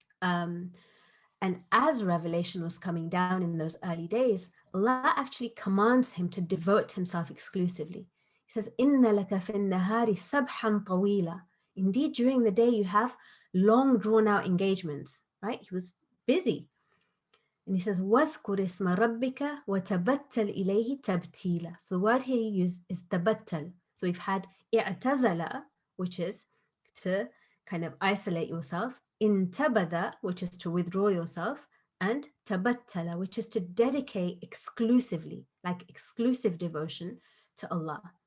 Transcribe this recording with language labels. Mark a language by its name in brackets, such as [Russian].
[English] And as revelation was coming down in those early days, Allah actually commands him to devote himself exclusively. He says, [Arabic] "Inna laka fin nahari sabhan tawila." [English] Indeed, during the day you have long drawn out engagements, right? He was busy. And he says, [Arabic] وَاذْكُرِ اسْمَ رَبِّكَ وَتَبَتَّلْ إِلَيْهِ تَبْتِيلًا. [English] So the word here he used is tabattal. So we've had i'tazala, which is to kind of isolate yourself, intabada, which is to withdraw yourself, and tabattala, which is to dedicate exclusively, like exclusive devotion to Allah.